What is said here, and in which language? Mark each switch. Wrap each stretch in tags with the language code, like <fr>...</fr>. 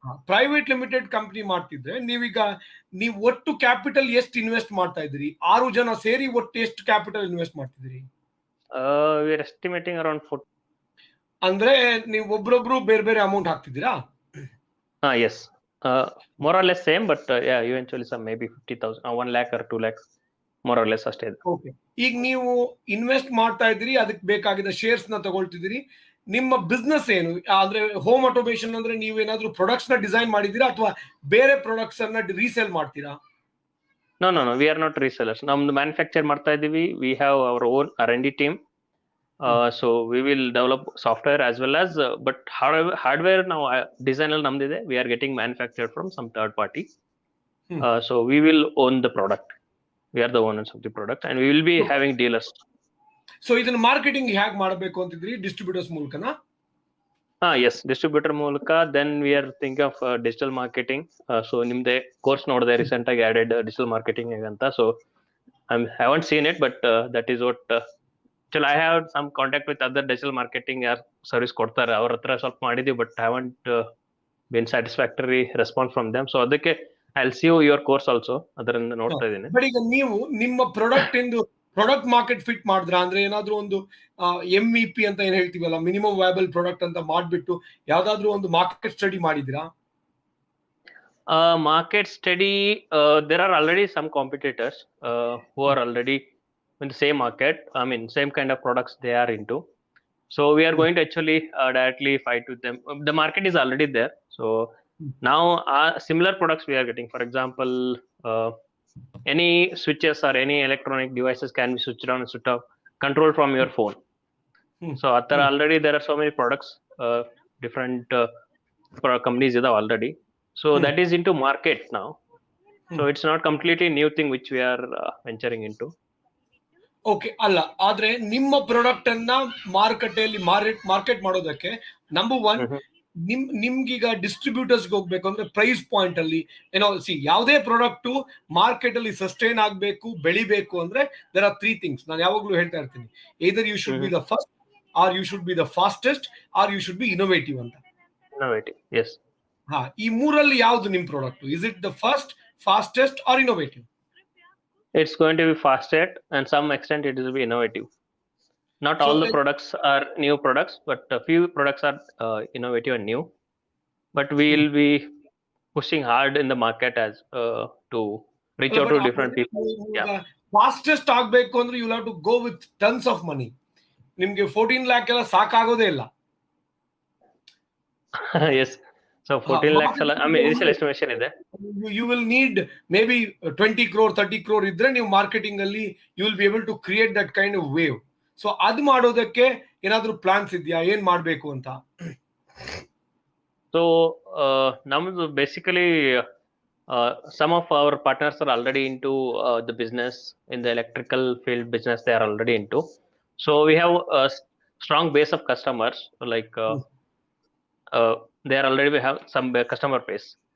<kn>Private limited company ಮಾಡ್ತಿದ್ರೆ ನೀವು ಒಟ್ಟು ಕ್ಯಾಪಿಟಲ್ ಎಷ್ಟು ಇನ್ವೆಸ್ಟ್ ಮಾಡ್ತಾ ಇದ್ದೀರಿ? 6 ಜನ ಸೇರಿ ಒಟ್ಟು ಎಷ್ಟು ಕ್ಯಾಪಿಟಲ್ ಇನ್ವೆಸ್ಟ್ ಮಾಡ್ತಿದ್ದೀರಿ?</kn> <en>We are estimating around 4.</en> <kn>ಅಂದ್ರೆ ನೀವು ಒಬ್ರೊಬ್ರು ಬೇರೆ ಬೇರೆ amount ಹಾಕ್ತಿದ್ದೀರಾ?</kn> <en>Yes, more or less same, but yeah, eventually some maybe 50,000 or 1 lakh or 2 lakhs more or less ಅಷ್ಟೇ.</en> <kn>ಓಕೆ, ಈಗ ನೀವು ಇನ್ವೆಸ್ಟ್ ಮಾಡ್ತಾ ಇದ್ದೀರಿ, ಅದಕ್ಕೆ ಬೇಕಾಗಿದ್ದ ಶೇರ್ಸ್ ನ ತಗೊಳ್ತಿದ್ದೀರಿ. ನಿಮ್ಮ ಬಿಸ್ನೆಸ್ ಏನು? ಅಂದ್ರೆ ಹೋಮ್ ಆಟೋಮೇಷನ್ ಅಂದ್ರೆ ನೀವೇನಾದ್ರೂ ಪ್ರಾಡಕ್ಟ್ಸ್ ನ ಡಿಸೈನ್ ಮಾಡಿದೀರಾ ಅಥವಾ ಬೇರೆ ಪ್ರಾಡಕ್ಟ್ಸ್ ಅನ್ನ ರೀಸೇಲ್ ಮಾಡ್ತೀರಾ?</kn> <en>No, we are not resellers.</en> <kn>ನಮ್ದು ಮ್ಯಾನುಫ್ಯಾಕ್ಚರ್ ಮಾಡ್ತಾ ಇದೀವಿ.</kn> <en>We have our own R&D team. So we will develop software as well as, but hardware now design</en> <kn>ಅಲ್ಲಿ ನಮ್ದಿದೆ.</kn> <en>We are getting manufactured from some third party. So we will own the product. We are the owners of the product, and we will be having dealers.</en> <kn>So ಇದನ್ನ marketing ಹೇಗೆ ಮಾಡಬೇಕು ಅಂತಿದ್ರಿ? Distributors ಮೂಲಕನಾ?</kn> <en>Yes, distributor ಮೂಲಕ. Then we are thinking of digital marketing.</en> <kn>So Nimde course ನೋಡಿದೆ, recent ಆಗಿ</kn> <en>added digital marketing</en> <kn>ಅಂತ.</kn> <en>So I haven't seen it, but that is what actually I have some contact with other digital marketing</en> <kn>ಯಾರು service ಕೊಡ್ತಾರೆ, ಅವ್ರ ಹತ್ರ ಸ್ವಲ್ಪ ಮಾಡಿದೀವಿ,</kn> <en>but haven't been satisfactory response from them. So ಅದಕ್ಕೆ I'll see your course also,</en> <kn>ಅದರಿಂದ ನೋಡ್ತಾ ಇದ್ದೀನಿ. ಬಟ್ ಈಗ ನೀವು ನಿಮ್ಮ ಪ್ರಾಡಕ್ಟ್ ಮಾರ್ಕೆಟ್ ಫಿಟ್ ಮಾಡಿದ್ರ? ಅಂದ್ರೆ ಏನಾದ್ರೂ ಒಂದು MEP ಅಂತ ಏನ್ ಹೇಳ್ತೀವಲ್ಲ, ಮಿನಿಮಮ್ ವಯಬಲ್ ಪ್ರಾಡಕ್ಟ್ ಅಂತ ಮಾಡ್ಬಿಟ್ಟು ಯಾವ್ದಾದ್ರು ಒಂದು market study ಮಾಡಿದಿರಾ?</kn> <en>Market study, there are already some competitors who are already in the same market. I mean same kind of products they are into. So we are going to actually directly fight with them. The market is already there. So now similar products we are getting. For example, any switches or any electronic devices can be switched on and switched off, controlled from your phone. So already there are so many products, different companies are already. So that is into market now. So it's not completely new thing which we are venturing into.</en> <kn>Okay, ಅಲ್ಲ ಆದ್ರೆ ನಿಮ್ಮ product ಅನ್ನ ಮಾರುಕಟ್ಟೆಯಲ್ಲಿ market ಮಾಡೋದಕ್ಕೆ number 1 ನಿಮ್ಗೀಗ distributors ಹೋಗ್ಬೇಕು ಅಂದ್ರೆ price point ಅಲ್ಲಿ ಯಾವುದೇ ಪ್ರಾಡಕ್ಟ್ ಮಾರ್ಕೆಟ್ ಅಲ್ಲಿ ಸಸ್ಟೈನ್ ಆಗ್ಬೇಕು, ಬೆಳಿಬೇಕು ಅಂದ್ರೆ</kn> <en>There are 3 things.</en> <kn>ನಾನು ಯಾವಾಗ್ಲೂ ಹೇಳ್ತಾ ಇರ್ತೀನಿ,</kn> <en>either you should be the first, or you should be the fastest, or you should be innovative ಅಂತ. Innovative, yes.</en> <kn>ಈ ಮೂರಲ್ಲಿ ಯಾವ್ದು ನಿಮ್ product?</kn> <en>is it the first, fastest or innovative? It's going to be fastest, and some extent it will be innovative. Not So, all the products are new products, but a few products are innovative and new. But we will be pushing hard in the market as to reach</en> <kn>ಅಲ್ಲ,</kn> <en>out but to different people. Yeah. Fastest</en> <kn>ಆಗ್ಬೇಕು ಅಂದ್ರೆ</kn> <en>You have to go with tons of money.</en> <kn>ನಿಮ್ಗೆ 14 lakh ಎಲ್ಲ ಸಾಕಾಗೋದೇ ಇಲ್ಲ.</kn> <en>Yes. So 14 lakhs ಅಲ್ಲ, I mean initial estimation ಇದೆ. You will need maybe 20 crore 30 crore</en> <kn>ಇದ್ರೆ ನೀವು ಮಾರ್ಕೆಟಿಂಗ್ ಅಲ್ಲಿ</kn> <en>You will be able to create that kind of wave.</en> <kn>So ಅದು ಮಾಡೋದಕ್ಕೆ ಏನಾದ್ರೂ ಪ್ಲಾನ್ಸ್ ಇದೆಯಾ, ಏನ್ ಮಾಡ್ಬೇಕು ಅಂತ?</kn> <en>So ನಮ್ದು basically some of our partners are already into the business in the electrical field business. They are already into. So we have a strong base of customers, like they are already, we have some customer base.</en>